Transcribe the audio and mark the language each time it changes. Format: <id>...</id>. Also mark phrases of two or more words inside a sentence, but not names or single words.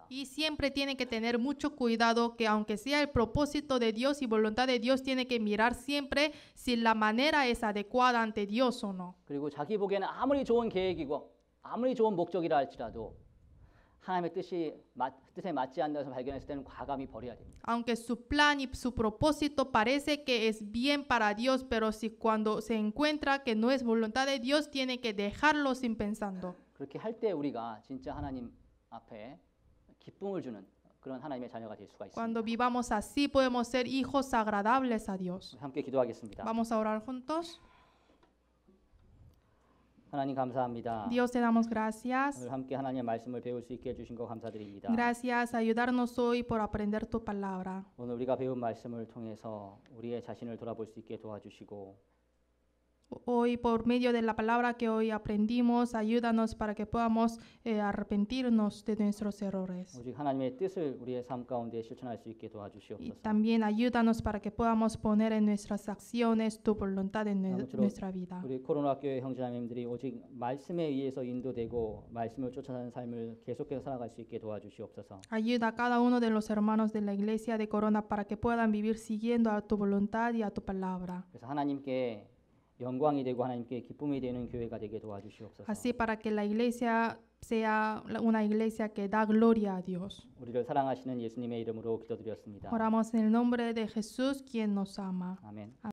<es>Y siempre tiene que tener mucho cuidado que aunque sea el propósito de Dios y voluntad de Dios, tiene que mirar siempre si la manera es adecuada ante Dios o no.</es> <ko>그리고 자기 보기에는 아무리 좋은 계획이고 아무리 좋은 목적이라 할지라도 하나님의 뜻에 맞지 않는 것을 발견했을 때는 과감히 버려야 됩니다.</ko> <es>Aunque su plan y su propósito parece que es bien para Dios, pero si cuando se encuentra que no es voluntad de Dios, tiene que dejarlo sin pensando.</es> <ko>그렇게 할 때 우리가 진짜 하나님 앞에 기쁨을 주는 그런 하나님의 자녀가 될 수가</ko> <es>Cuando</es> <ko>있습니다.</ko> <es>vivamos así, podemos ser hijos agradables a Dios.</es> <ko>함께 기도하겠습니다.</ko> <es>Vamos a orar juntos.</es> <ko>하나님 감사합니다.</ko> <es>Dios, te damos gracias.</es> <ko>오늘 함께 하나님의 말씀을 배울 수 있게 해주신 거 감사드립니다.</ko> <es>Gracias, ayudarnos hoy por aprender tu palabra.</es> <ko>오늘 우리가 배운 말씀을 통해서 우리의 자신을 돌아볼 수 있게 도와주시고</ko> <es>Hoy, por medio de la palabra que hoy aprendimos, ayúdanos para que podamos arrepentirnos de nuestros errores.</es> <ko>오직 하나님의 뜻을 우리의 삶 가운데 실천할 수 있게</ko> <es>Y</es> <ko>도와주시옵소서.</ko> <es>también ayúdanos para que podamos poner en nuestras acciones tu voluntad en</es> <ko>아무쪼록</ko> <es>nuestra vida.</es> <ko>우리 코로나 교회 형제자매님들이 오직 말씀에 의해서 인도되고 말씀을 쫓아가는 삶을 계속해서 살아갈 수 있게 도와주시옵소서.</ko> <es>Ayuda a cada uno de los hermanos de la iglesia de Corona para que puedan vivir siguiendo a tu voluntad y a tu palabra.</es> <ko>그래서 하나님께 영광이 되고 하나님께 기쁨이 되는 교회가 되게 도와주시옵소서.</ko> <es>Así para que la iglesia sea una iglesia que da gloria a Dios.</es> <ko>우리를 사랑하시는 예수님의 이름으로 기도드렸습니다.</ko> <es>Oramos en el nombre de Jesús, quien nos ama.</es> <ko>아멘.</ko>